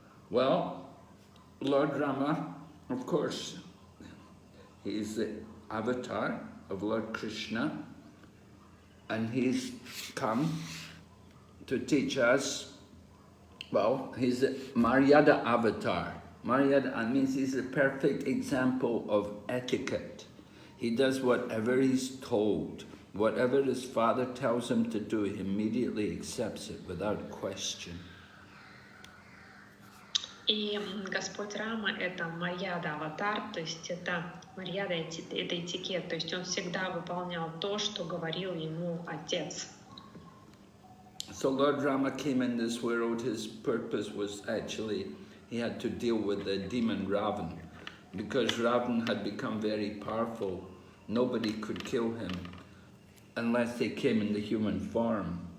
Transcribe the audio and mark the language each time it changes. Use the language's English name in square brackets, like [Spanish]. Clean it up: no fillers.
[English] Well, Lord Rama, of course, he is the avatar of Lord Krishna, and he's come to teach us. Well, he's the Maryada avatar. Maryada means he's a perfect example of etiquette. He does whatever he's told. Whatever his father tells him to do, he immediately accepts it without question. [Russian] И Господь Рама — это Марьяда, аватар, то есть это Марьяда, это этикет, то есть он всегда выполнял то, что говорил ему Отец. [English] So Lord Rama came in this world, his purpose was actually, he had to deal with the demon Ravan. Because Ravan had become very powerful, nobody could kill him unless they came in the human form.